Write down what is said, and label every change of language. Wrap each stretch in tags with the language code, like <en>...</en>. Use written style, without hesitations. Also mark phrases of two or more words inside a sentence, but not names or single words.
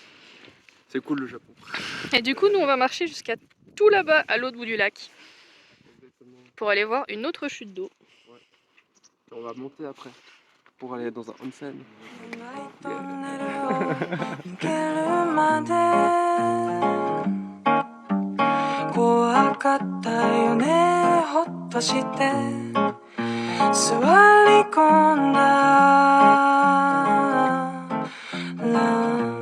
<fr>Et du coup nous on va marcher jusqu'à tout là-bas, à l'autre bout du lac, Exactement. pour aller voir une autre chute d'eau. On va monter après pour aller dans un onsen.</fr> <ja>トンネルを抜けるまで怖かったよねほっとして座り込んだら</ja>